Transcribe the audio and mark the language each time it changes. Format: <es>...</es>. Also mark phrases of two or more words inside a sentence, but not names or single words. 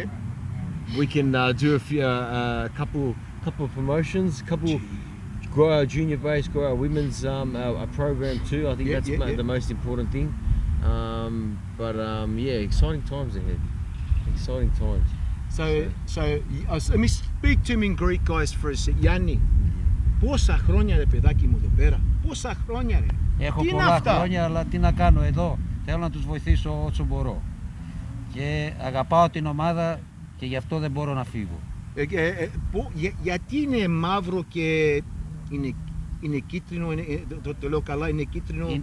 <en>we can do a few couple of promotions, grow our junior base, grow our women's our program too. I think that's the most important thing. Exciting times ahead. Exciting times. So let me speak to him in Greek, guys, for a sec.</en> <el>Γιάννη, πόσα χρόνια ρε παιδάκι μου εδώ πέρα, πόσα χρόνια ρε. Έχω Τι είναι πολλά αυτά? χρόνια, αλλά τι να κάνω εδώ. Θέλω να τους βοηθήσω όσο μπορώ. Και αγαπάω την ομάδα και γι' αυτό δεν μπορώ να φύγω. Γιατί είναι μαύρο και είναι κίτρινο, το λέω καλά, είναι κίτρινο.</el>